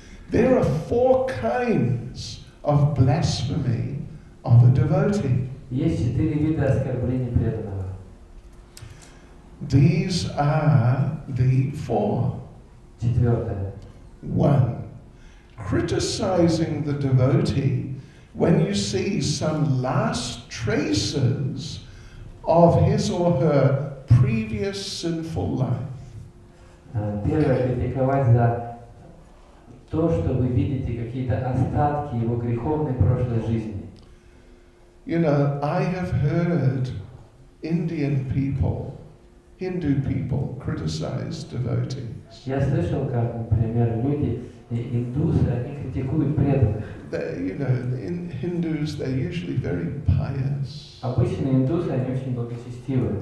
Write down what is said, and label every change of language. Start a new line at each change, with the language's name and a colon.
English: There are 4 kinds of blasphemy of a devotee.
Russian: Есть 4 вида оскорблений преданного.
English: These are the 4.
Russian: Четвертое.
English: 1. Criticizing the devotee when you see some last traces of his or her previous sinful life.
Russian: Первое, критиковать за то, что вы видите какие-то остатки его греховной прошлой жизни.
English: You know, I have heard Indian people, Hindu people, criticize devotees.
Russian: Я слышал, как, например, люди, индусы, они критикуют преданных.
English: You know, in Hindus, they're usually very pious.
Russian: Обычно индусы, они очень благочестивы.